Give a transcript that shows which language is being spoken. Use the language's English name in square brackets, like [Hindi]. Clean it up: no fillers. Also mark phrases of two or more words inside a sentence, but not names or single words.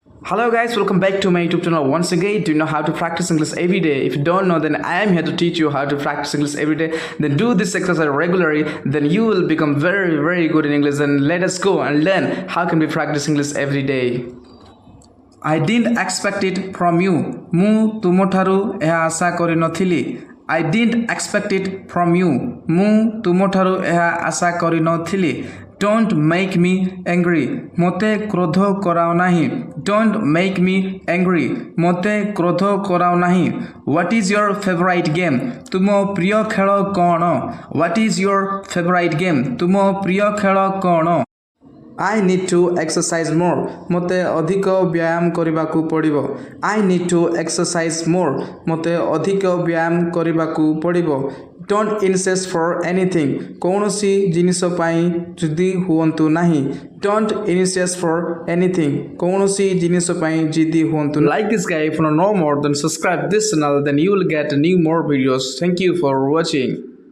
[English] Hello guys, welcome back to my YouTube channel once again. Do you know how to practice English every day? If you don't know, then I am here to teach you how to practice English every day. Then do this exercise regularly, then you will become very good in English. And let us go and learn how can we practice English every day. I didn't expect it from you. [Odia] ମୁଁ ତୁମଠାରୁ ଏହା ଆଶା କରିନଥିଲି. [English] I didn't expect it from you. [Odia] ମୁଁ ତୁମଠାରୁ ଏହା ଆଶା କରିନଥିଲି. [English] Don't make me angry. [Odia] ମୋତେ କ୍ରୋଧ କରାଅ ନାହିଁ. [English] Don't make me angry. [Odia] ମୋତେ କ୍ରୋଧ କରାଅ ନାହିଁ. [English] What is your favorite game? [Odia] ତୁମ ପ୍ରିୟ ଖେଳ କ'ଣ? [English] What is your favorite game? [Odia] ତୁମ ପ୍ରିୟ ଖେଳ କ'ଣ? [English] I need to exercise more. [Odia] ମୋତେ ଅଧିକ ବ୍ୟାୟାମ କରିବାକୁ ପଡ଼ିବ. [English] I need to exercise more. [Odia] ମୋତେ ଅଧିକ ବ୍ୟାୟାମ କରିବାକୁ ପଡ଼ିବ. [English] Don't insist for anything. [Odia] କୌଣସି ଜିନିଷ ପାଇଁ ଜିଦି ହୁଅନ୍ତୁ ନାହିଁ. [English] Don't insist for anything. [Odia] କୌଣସି ଜିନିଷ ପାଇଁ ଜିଦି ହୁଅନ୍ତୁ ନାହିଁ. [English] Like this guy, if you know more, then subscribe this channel, then you will get new more videos. Thank you for watching.